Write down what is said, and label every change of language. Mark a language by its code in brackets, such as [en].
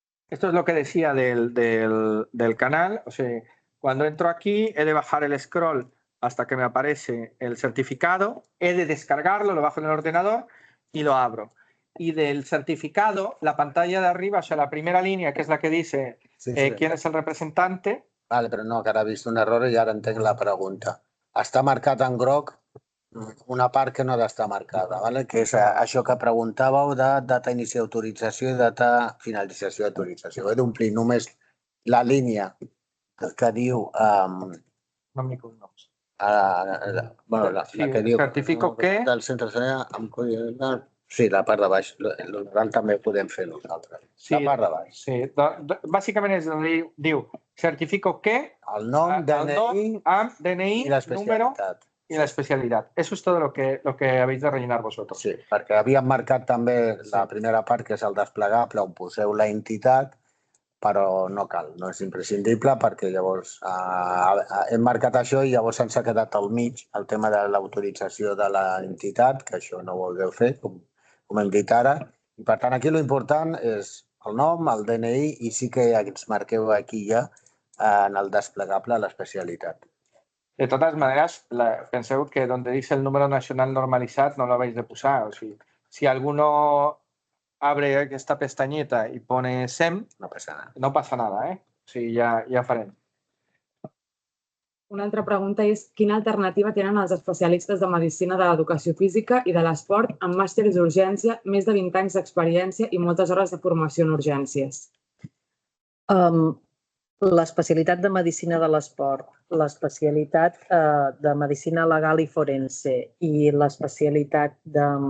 [es] Esto es lo que decía del canal. O sea, cuando entro aquí, he de bajar el scroll hasta que me aparece el certificado, he de descargarlo, lo bajo en el ordenador y lo abro. Y del certificado, la pantalla de arriba, o sea, la primera línea, que es la que dice quién es el representante. [ca] Vale, però no, que ara he vist un error i ara entenc la pregunta. Està marcat en groc una part que no ha d'estar marcada, vale? Que és això que preguntàveu de data inici d'autorització i data finalització d'autorització. He d'omplir només la línia que diu... Nom i cognoms. La que diu... Certifico que... Del centre sanitari... Sí, la part de baix. L'oral també podem fer nosaltres. Sí, la part de baix. Sí, bàsicament és on diu certifico que... El nom, DNI [es] y la especialidad. Y la especialidad. Eso es todo lo que habéis de rellenar vosotros. [ca] Sí, perquè havíem marcat també la primera part, que és el desplegable, on poseu la entitat, però no cal, no és imprescindible, perquè llavors hem marcat això i llavors ens ha quedat al mig el tema de l'autorització de l'entitat, que això no ho vulgueu fer, com hem dit ara. I per tant, aquí l'important és el nom, el DNI, i sí que ens marqueu aquí ja en el desplegable l'especialitat. [es] De todas maneras, [ca] penseu [es] que donde dice el número nacional normalizado no lo vais de posar. [ca] O sigui, [es] si alguno abre esta pestañeta y pone SEM, [ca] no passa nada. No passa nada, ¿eh? O sigui, ja farem. Una altra pregunta és quina alternativa tenen els especialistes de Medicina de l'Educació Física i de l'Esport amb màsters d'urgència, més de 20 anys d'experiència i moltes hores de formació en urgències? L'especialitat de Medicina de l'Esport, l'especialitat de Medicina Legal i Forense i l'especialitat de...